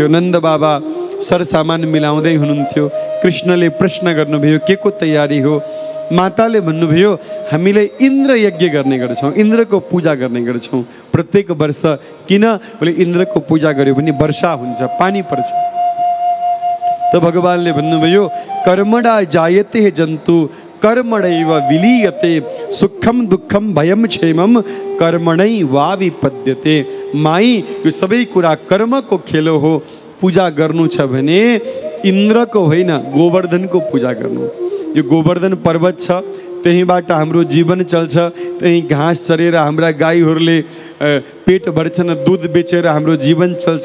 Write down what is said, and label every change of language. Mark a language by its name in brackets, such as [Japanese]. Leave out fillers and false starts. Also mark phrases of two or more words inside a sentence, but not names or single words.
[Nepali] नन्द बाबा सरसामान मिलाउँदै हुनुहुन्थ्यो। कृष्णले प्रश्न गर्नुभयो, के को तयारी हो? माताले भन्नुभयो, हामीले इन्द्र यज्ञ गर्ने गर्छौँ, इन्द्रको पूजा गर्ने गर्छौँ प्रत्येक वर्ष। किन? बोले इन्द्रको पूजा गर्यो भने वर्षा हुन्छ, पानी पर्छ। त भगवानले भन्नुभयो, [Sanskrit] कर्मणा जायते जन्तु कर्मणैव विलीयते सुखम दुःखम भयम क्षेमम कर्मणै वा विपद्यते। [Nepali] माई, यो सबै कुरा कर्मको खेल हो। पूजा गर्नु छ भने इन्द्रको होइन, गोवर्धनको पूजा गर्नु। यो गोवर्धन पर्वत छ, त्यहीँबाट हाम्रो जीवन चल्छ। त्यहीँ घाँस चरेर हाम्रा गाईहरूले पेट भर्छन्, दुध बेचेर हाम्रो जीवन चल्छ।